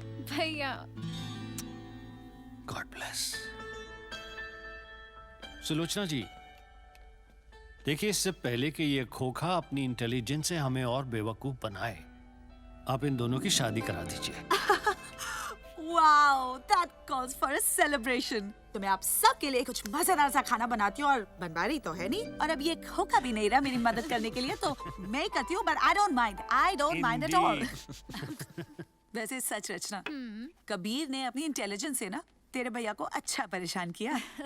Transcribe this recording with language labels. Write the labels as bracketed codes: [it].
[hi] भैया। [en] God bless. [hi] Sulochana जी, देखिए, इससे पहले कि ये खोखा अपनी इंटेलिजेंस से हमें और बेवकूफ बनाए, आप इन दोनों की शादी करा दीजिए। [en] Wow, that calls for a celebration. [hi] तो मैं आप सब के लिए कुछ मजेदार सा खाना बनाती हूँ, और बनवा रही तो है नहीं, और अब ये खोखा भी नहीं रहा मेरी मदद करने के लिए, तो मैं करती हूँ, [en] but I don't mind at all. [hi] वैसे सच रचना, कबीर ने अपनी इंटेलिजेंस से ना तेरे भैया को अच्छा परेशान किया।